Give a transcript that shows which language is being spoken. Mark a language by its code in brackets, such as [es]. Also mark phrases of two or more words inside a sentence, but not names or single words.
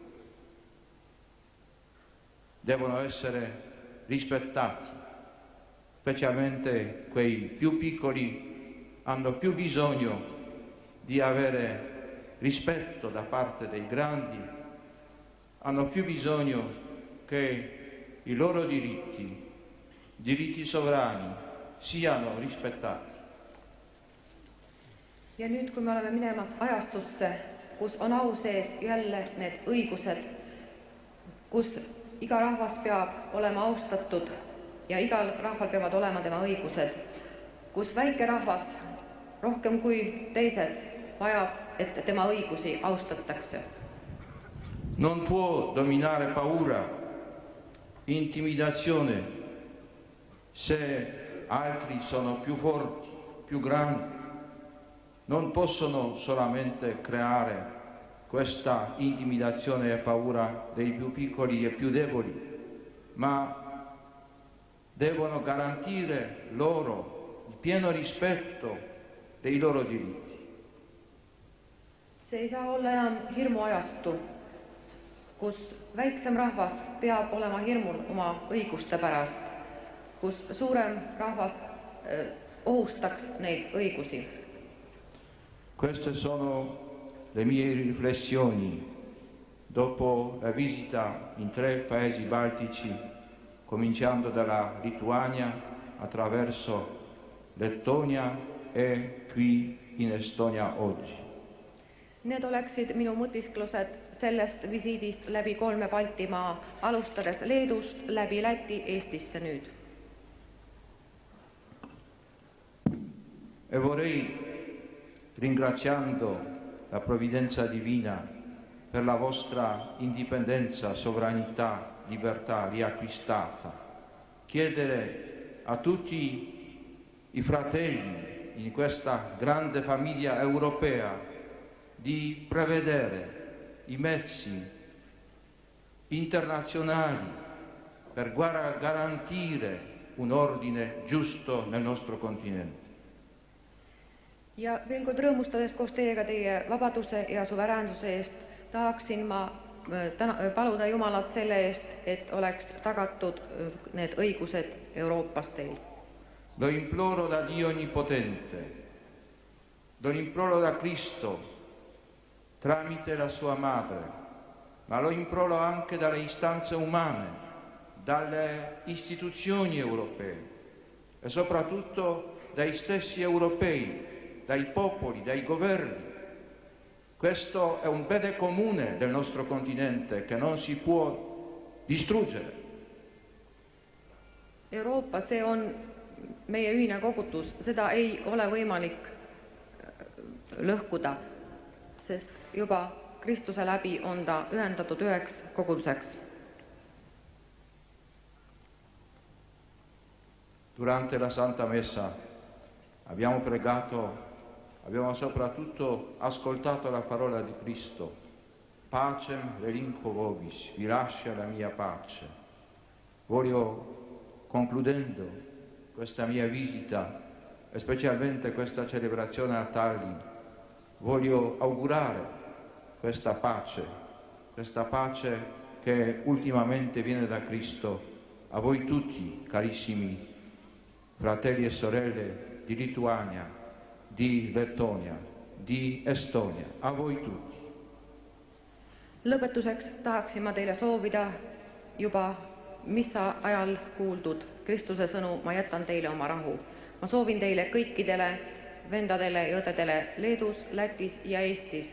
[it] Devono essere rispettati, specialmente quei più piccoli hanno più bisogno di avere rispetto da parte dei grandi, hanno più bisogno che i loro diritti sovrani, siano rispettati. [et] Ja nüüd, kui me oleme minemas ajastusse, kus on au sees jälle need õigused, kus iga rahvas peab olema austatud ja igal rahval peavad olema tema õigused, kus väike rahvas rohkem kui teised vajab, et tema õigusi austatakse. [it] Non può dominare paura, intimidazione, se altri sono più forti, più grandi. Non possono solamente creare questa intimidazione e paura dei più piccoli e più deboli, ma devono garantire loro il pieno rispetto dei loro diritti. [et] See ei saa olla enam hirmuajastu, kus väiksem rahvas peab olema hirmul oma õiguste pärast, kus suurem rahvas ohustaks neid õigusi. [it] Queste sono le mie riflessioni dopo la visita in 3 paesi baltici, cominciando dalla Lituania, attraverso Lettonia e qui in Estonia oggi. [et] Need oleksid minu mõtisklused sellest visiidist läbi 3 Baltimaa, alustades Leedust, läbi Läti, Eestisse nüüd. [it] E vorrei, ringraziando la provvidenza divina per la vostra indipendenza, sovranità, libertà riacquistata, chiedere a tutti i fratelli in questa grande famiglia europea di prevedere i mezzi internazionali per garantire un ordine giusto nel nostro continente. [et] Ja veel kord rõõmustades koos teiega teie vabaduse ja suveräänsuse eest, tahaksin ma paluda Jumalat selle eest, et oleks tagatud need õigused Euroopas teil. [it] Lo imploro da Dio Onnipotente, lo imploro da Cristo tramite la sua madre, ma lo imploro anche dalle istanze umane, dalle istituzioni europee e soprattutto dai stessi europei, dai popoli, dai governi. Questo è un bene comune del nostro continente che non si può distruggere. [et] Euroopa, see on meie ühine kogutus, seda ei ole võimalik lõhkuda, sest juba Kristuse läbi on ta ühendatud üheks koguduseks. [it] Durante la Santa Messa abbiamo pregato, abbiamo soprattutto ascoltato la parola di Cristo. [la] Pacem relinquo vobis, [it] vi lascio la mia pace. Voglio, concludendo questa mia visita, e specialmente questa celebrazione a Tallinn, voglio augurare questa pace che ultimamente viene da Cristo a voi tutti, carissimi fratelli e sorelle di Lituania, di Lettonia, di Estonia, a voi tutti. [et] Lõpetuseks tahaksin ma teile soovida juba missa ajal kuuldud Kristuse sõnu, ma jätan teile oma rahu. Ma soovin teile kõikidele vendadele ja õdedele Leedus, Lätis ja Eestis.